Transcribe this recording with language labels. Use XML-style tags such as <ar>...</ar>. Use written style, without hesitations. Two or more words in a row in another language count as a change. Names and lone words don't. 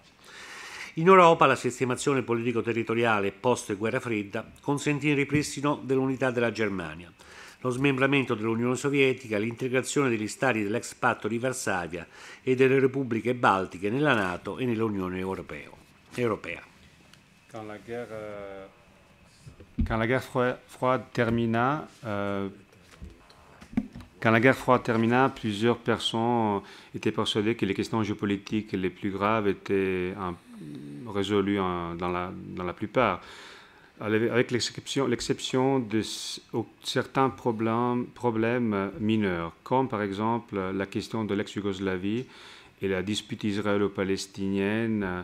<it>In Europa la sistemazione politico-territoriale post-guerra fredda consentì il ripristino dell'unità della Germania, lo smembramento dell'Unione Sovietica, l'integrazione degli stati dell'ex patto di Varsavia e delle repubbliche baltiche nella NATO e nell'Unione Europea.</it> <fr>Quand la guerre froide termina, plusieurs personnes étaient persuadées que les questions géopolitiques les plus graves étaient résolues dans la plupart, avec l'exception de certains problèmes mineurs, comme par exemple la question de l'ex-Yougoslavie et la dispute israélo-palestinienne.</fr>